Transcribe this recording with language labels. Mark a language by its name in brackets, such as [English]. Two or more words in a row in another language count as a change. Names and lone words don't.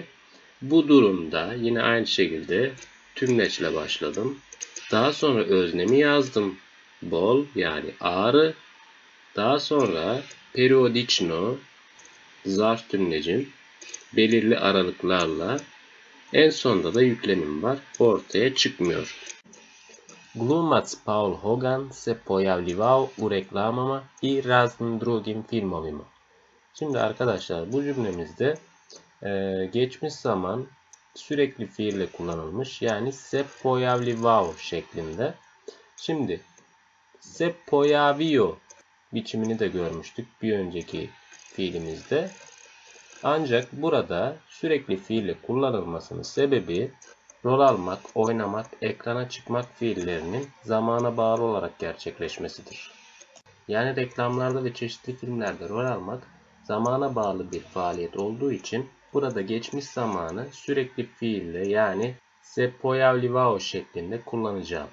[Turkish] Bu durumda yine aynı şekilde tümleçle başladım. Daha sonra öznemi yazdım. Bol yani ağrı. Daha sonra periodično zarf tümlecim belirli aralıklarla, en sonda da yüklemim var. Ortaya çıkmıyor. [Bosnian] Glumac Paul Hogan se pojavljivao u reklamama i raznim drugim filmovima. [Turkish] Şimdi arkadaşlar bu cümlemizde geçmiş zaman sürekli fiille kullanılmış. Yani [Bosnian] se pojavljivao [Turkish] şeklinde. Şimdi [Bosnian] se pojavio [Turkish] biçimini de görmüştük bir önceki fiilimizde. Ancak burada sürekli fiille kullanılmasının sebebi rol almak, oynamak, ekrana çıkmak fiillerinin zamana bağlı olarak gerçekleşmesidir. Yani reklamlarda ve çeşitli filmlerde rol almak zamana bağlı bir faaliyet olduğu için burada geçmiş zamanı sürekli fiille yani [Bosnian] se pojavljivao [Turkish] şeklinde kullanacağım.